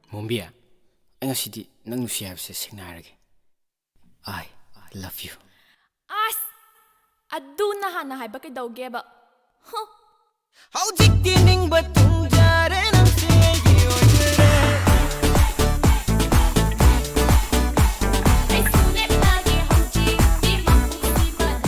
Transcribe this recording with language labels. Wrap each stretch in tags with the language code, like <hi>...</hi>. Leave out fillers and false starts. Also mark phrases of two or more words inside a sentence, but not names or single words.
<mni>ꯇꯣꯝꯕꯤ ꯑꯩ ꯉꯁꯤꯗꯤ ꯅꯪ ꯅꯨꯡꯁꯤ ꯍꯥꯏꯕꯁꯦ ꯁꯦꯡꯅ ꯍꯥꯏꯔꯒꯦ</mni> <en>I love you</en> <mni>ꯑꯁ ꯑꯗꯨ ꯅꯍꯥꯟꯅ ꯍꯥꯏꯕ ꯀꯩꯗꯧꯒꯦꯕ ꯍꯧꯖꯤꯛꯇꯤ ꯅꯤꯡꯕ ꯊꯨꯡꯖꯔꯦ ꯅꯪꯁꯦ ꯑꯩꯒꯤ ꯑꯣꯏꯖꯔꯦ ꯑꯩꯁꯨ ꯂꯦꯞꯂꯒꯦ ꯍꯧꯖꯤꯛꯇꯤ ꯃꯄꯨꯡꯁꯤꯕ</mni>